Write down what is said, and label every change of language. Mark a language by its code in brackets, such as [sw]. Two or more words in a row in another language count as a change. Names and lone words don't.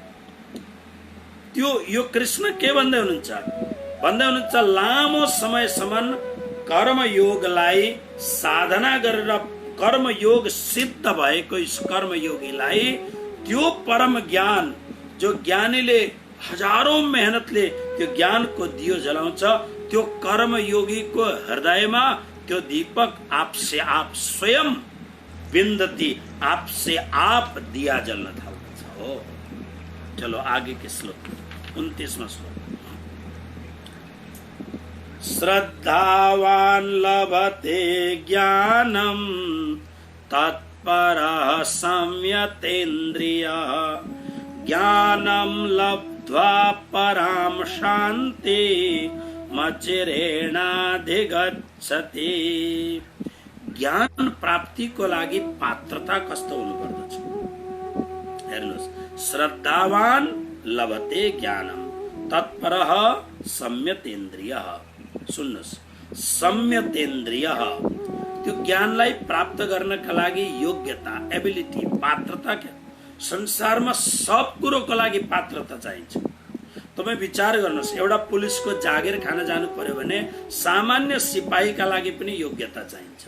[ne] त्यो यो कृष्ण के भन्दै हुनुहुन्छ, लामो समयसम्म कर्मयोगलाई साधना गरेर कर्मयोग सिद्ध भएको यस कर्मयोगीलाई त्यो परम ज्ञान, जो ज्ञानीले हजारौं मेहनतले त्यो ज्ञानको दियो जलाउँछ, त्यो कर्मयोगीको हृदयमा त्यो दीपक [hi] आपसे आप [ne] स्वयं बिन्दती, [hi] आपसे आप [ne] दिया जल्न थाल्दछ। [hi] हो, चलो आगे के श्लोक 29वां श्लोक। [sa] श्रद्धावान लभते ज्ञानम तत्परः संयतेन्द्रियः, ज्ञानम लब्ध्वा पराम शान्ति मचिरेणाधिगच्छति। [ne] ज्ञान प्राप्तिको लागि पात्रता कस्तो हुनु पर्दछ हेर्नुस्। [sa] श्रद्धावान लभते ज्ञानम तत्परः सम्यतेन्द्रियः। [ne] सुन्नुस्, सम्यतेन्द्रियः त्यो ज्ञानलाई प्राप्त गर्नका लागि योग्यता, एबिलिटी, पात्रता क्या संसारमा सब कुरोको लागि पात्रता चाहिन्छ। तपाईँ विचार गर्नुहोस्, एउटा पुलिसको जागिर खान जानु पर्यो भने सामान्य सिपाहीका लागि पनि योग्यता चाहिन्छ।